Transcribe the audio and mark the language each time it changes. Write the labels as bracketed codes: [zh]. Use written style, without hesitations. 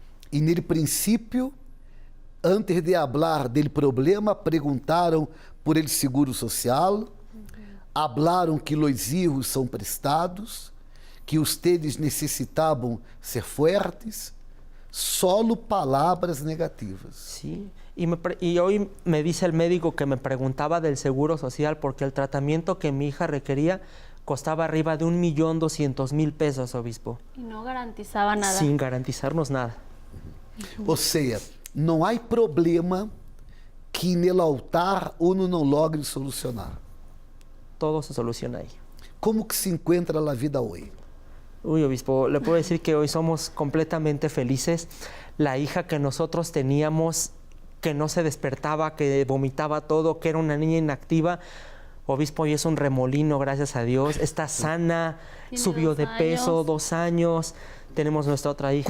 [pt] E no princípio, [es] antes de hablar del problema, [pt] perguntaram [es] por el seguro social, hablaram que los hijos [pt] são prestados, [es] que ustedes [pt] necessitavam [es] ser fuertes, solo palabras negativas. Sí, y hoy me dice el médico que me preguntaba del seguro social porque el tratamiento que mi hija requería costaba arriba de 1.200.000 pesos, obispo. Y no garantizaba nada. Sin garantizarnos nada. [pt] Ou seja, não há problema que no altar [es] uno [pt] não [es] logre solucionar. Todo se soluciona ahí. [pt] Como que se encontra a vida hoje? [es] Uy, obispo, le puedo decir que hoy somos completamente felices. La hija que nosotros teníamos, que no se despertaba, que vomitaba todo, que era una niña inactiva, obispo, hoy es un remolino, gracias a Dios. Está sana, subió de peso, 2 años. Tenemos nuestra otra hija